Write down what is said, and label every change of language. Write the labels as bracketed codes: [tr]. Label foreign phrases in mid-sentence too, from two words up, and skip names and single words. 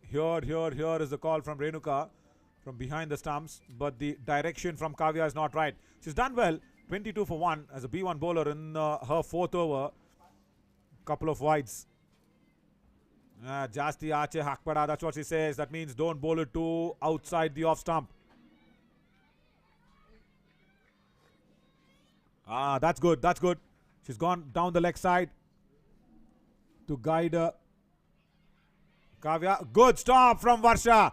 [en] Here is the call from Renuka from behind the stumps, but the direction from Kavya is not right. She's done well, 22 for 1 as a B1 bowler in her 4th over. Couple of wides. [kn] ಜಾಸ್ತಿ ಆಚೆ ಹಾಕ್ಬೇಡ, [en] that's what she says. That means don't bowl it too outside the off stump. That's good. She's gone down the leg side to guide Kavya. Good stop from Varsha.